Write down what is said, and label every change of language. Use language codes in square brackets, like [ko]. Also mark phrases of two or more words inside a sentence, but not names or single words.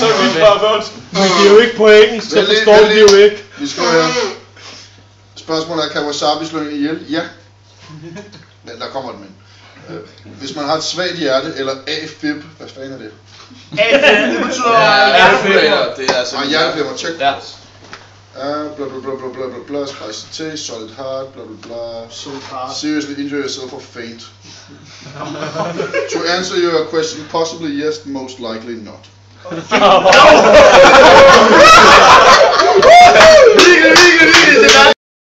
[da] Men det er jo ikke på engelsk, så forstår de jo ikke. Vi skal høre. Spørgsmålet er, kan wasabi slå en ihjel? Ja. Men der kommer et men. Hvis man har et svagt hjerte, eller AFib, hvad fanden er det? AFib, det betyder... Ja, det er altså... Hjerteflimmer, check. Ja. [en] Blah blah blah blah blah blah blah, spicy taste, solid heart, blah blah blah. Seriously injure yourself or faint. To answer your question, possibly yes, most likely not. [da] Virkelig, virkelig, virkelig.